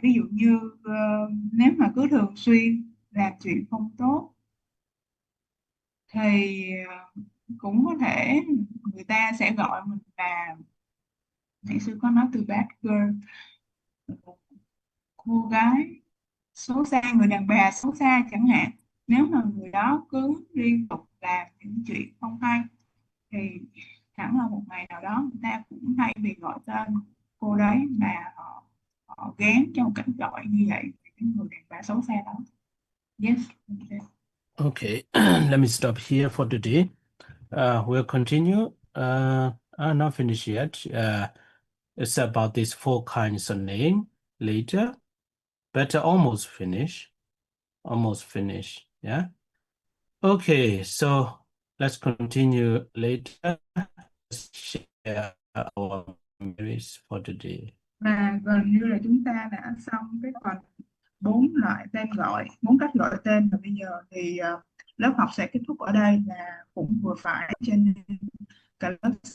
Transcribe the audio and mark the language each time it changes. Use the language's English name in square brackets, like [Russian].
[Vietnamese] Ví dụ như nếu mà cứ thường xuyên làm chuyện không tốt thì cũng có thể người ta sẽ gọi mình là, ngày xưa có nói từ [English] bad girl, [Vietnamese] cô gái xấu xa, người đàn bà xấu xa chẳng hạn. Nếu mà người đó cứ liên tục làm những chuyện không hay thì hẳn là một ngày nào đó người ta cũng thay vì gọi tên cô đấy mà họ gán cho một cách gọi như vậy cái người đàn bà xấu xa đó. [English] Yes. Okay, let me stop here for today. We'll continue. I'm not finished yet. It's about these 4 kinds of name later, but almost finished. Almost finished. Yeah. Okay, so let's continue later. Let's share our memories for today. [Vietnamese] Và gần như là chúng ta đã xong cái phần 4 loại tên gọi, 4 cách gọi tên, và bây giờ thì lớp học sẽ kết thúc ở đây, là cũng vừa phải, cho nên cả lớp